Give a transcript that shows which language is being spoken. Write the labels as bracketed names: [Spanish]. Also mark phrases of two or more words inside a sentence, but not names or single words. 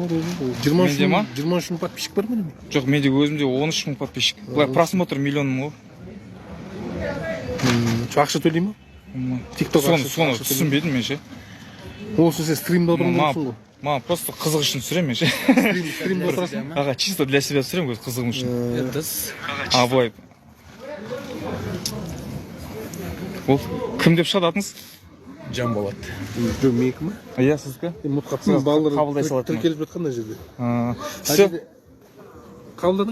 [Kazakh] 20 мың подписчик бар ма? Жоқ, менде өзімде 13 мың подписчик. Просмотр миллион мың ғой. Ақша төлей ма? Соны түсінбедім мен ше. Осы сен стримда отырмын дейсің ғой. Маған просто қызық үшін түсірем мен ше. Стримда отырасың? Аға, [Russian] чисто для себя [Kazakh] түсірем қызығым үшін. А, былай. Ол кім деп шығады атыңыз? Жан болады. Жоқ, менікі ма? Иә, сіздікі? Балалар тіркеліп жатқан жерде. Все. Қабылдадың?